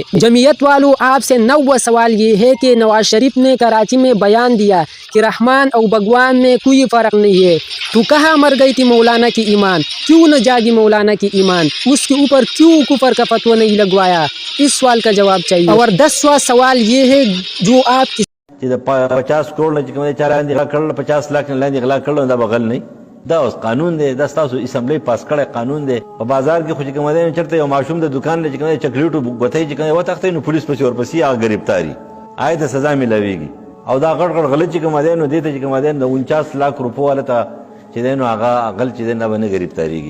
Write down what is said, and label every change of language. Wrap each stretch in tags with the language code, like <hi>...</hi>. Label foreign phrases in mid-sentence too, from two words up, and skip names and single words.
<ur>جمعیت والوں، آپ سے 9واں سوال یہ ہے کہ نواز شریف نے کراچی میں بیان دیا کہ رحمان اور بھگوان میں کوئی فرق نہیں ہے، تو کہاں مر گئی تھی مولانا کی ایمان؟ کیوں نہ جاگی مولانا کی ایمان؟ اس کے اوپر کیوں کفر کا فتویٰ نہیں لگوایا؟ اس سوال کا جواب چاہیے۔ اور 10واں سوال یہ ہے جو آپ کی</ur> <ps>50 کروڑ نه چې کوم دی چا لاندې غلا کړل، 50 لاک نه لاندې غلا کړل، دا بغل نه دا اوس قانون دی، دا ستاسو اسمبلی پاس کړی قانون دی. په بازار کې خو چې کوم دی چېرته یو ماشوم د دکان نه چې کوم دی چکلیټو ګوتۍ چې کوم دی وتښتوي نو پولیس پسې ورپسې هغه ګرفتاري آیا ته سزا میلاویږي. او دا غټ غټ غلط چې کوم دی نو دې ته چې کوم دی د 49 لاک روپو والا ته چې دی نو هغه غل چې دی نه به نه ګرفتارېږي.</ps>